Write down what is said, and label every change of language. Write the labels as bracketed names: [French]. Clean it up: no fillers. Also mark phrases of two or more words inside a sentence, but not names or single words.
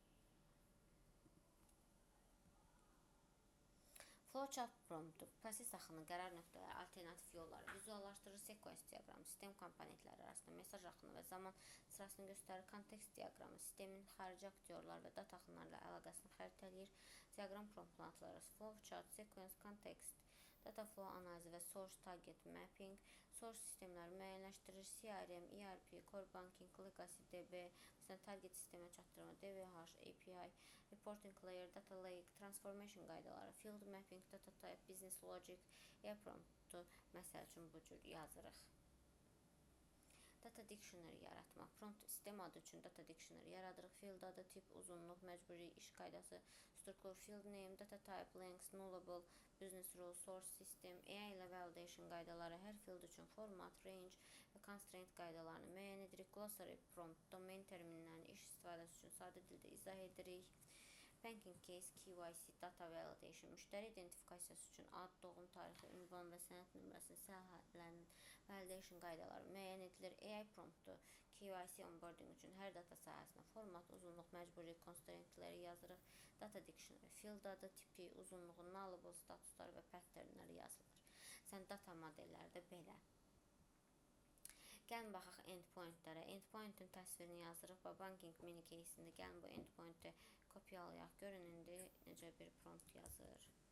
[Azerbaijani] Flowchart promptu, proses axını, qərar nöqtələri, alternativ yolları, vizuallaşdırır, sekvens diaqramı, sistem komponentləri arasında mesaj axını və zaman sırasını göstərir, kontekst diaqramı, sistemin xarici aktyorlar və data axınları ilə əlaqəsini xəritələyir, diaqram promptları, flowchart, sekvens, kontekst, [English] data flow [Azerbaijani] analizi və [English] source target mapping, [Azerbaijani] source sistemləri müəyyənləşdirir, [English] CRM, ERP, core banking, legacy DB, target [Azerbaijani] sistemə çatdırma, [English] DVH, API, reporting layer, data lake, transformation qaydaları, field mapping, data type, business logic, [Azerbaijani] promptu, məsəl üçün bu cür yazırıq. [English] Data dictionary [Azerbaijani] yaratmaq. Prompt sistem adı üçün [English] data dictionary [Azerbaijani] yaradırıq. Field adı, tip, uzunluq, məcburi, iş qaydası, struktur, [English] field name, data type, length, nullable, business rule, source system, AI ilə validation [Azerbaijani] qaydaları, hər [English] field üçün format, range və constraint [Azerbaijani] qaydalarını müəyyən edirik. Glossary prompt, domain terminlərini iş istifadəsi üçün sadə dildə izah edirik. [English] Banking case, [Azerbaijani] KYC, [English] data validation, [Azerbaijani] müştəri identifikasiyası üçün ad, doğum tarixi, ünvan və sənəd nömrəsinin səhifələrinin validation qaydaları müəyyən edilir. AI promptu, KYC onboarding üçün hər data sahəsinə format, uzunluq, məcburi constraintləri yazırıq. [English] Data dictionary, [Azerbaijani] field adı, tipi, uzunluğu, nullable statusları və patternləri yazılır. Sən data modelləri də belə. Gəlin baxaq endpointlərə. Endpointin təsvirini yazırıq. [English] Banking mini case'ində [Azerbaijani] gəlin bu endpointi kopyalayaq. Görün indi necə bir prompt yazır.